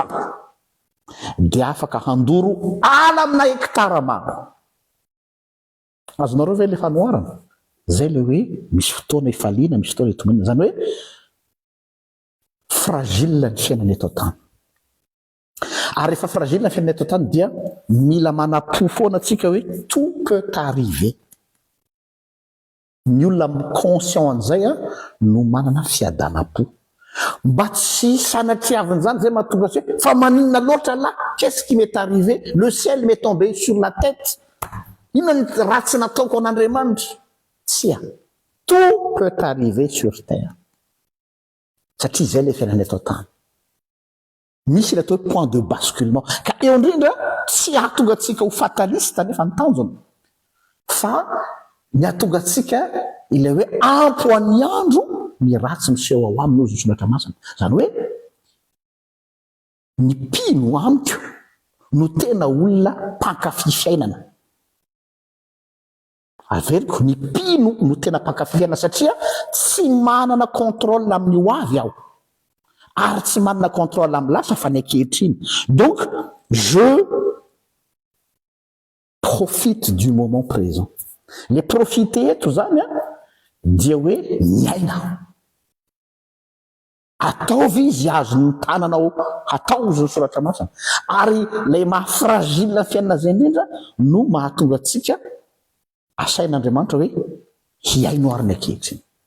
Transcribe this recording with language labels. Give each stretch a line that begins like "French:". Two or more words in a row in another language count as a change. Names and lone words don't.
Malagasy: dia afaka handoro ala amina hektara maro azonareo ve le fanoarana zay le hoe misy fotoana ifaliana misy fotoana itomanina zany hoe fragile ny fiainana eto an-tany ary rehefa fragile ny fiainana eto an-tany dia mila manapo foana atsika hoe
French: tout peut arriver
Malagasy: ny olona conscient an'izay a no manana fiadanam-po mba tsy sanatiaviny zany zay mahatonga sy hoe fa maninona loatra
French: là qu'est-ce qui m'est arrivé le ciel m'est tombé sur la tête
Malagasy: inona ny ratsy nataoko an'Andriamanitra tsia
French: tout peut arriver sur terre
Malagasy: satria zay le fiainana eto an-tany misy le atao
French: point de basculement
Malagasy: ka eo indrindra tsy ahatonga atsika ho fataliste nefa ny tanjona fa ny ahatonga atsika ilay hoe ampoany andro ny ratsy miseho ao aminy ozy ny solatra masina zany hoe ny mpino amiko no tena olona mpankafy fiainana averiko ny mpino no tena mpankafy fiainana satria tsy manana contrôle amin'ny ho avy aho ary tsy manana contrôle amin'ny lasa fa ny ankehitriny
French: donc je profite du moment présent
Malagasy: le profiter eto zany a dia hoe miaina ataovy izy azo ny tananao atao izy ny soratra masina ary lay mahafragile fiainana zay indrindra no mahatonga atsika asain'Andriamanitra hoe hiaino ary ny ankehitriny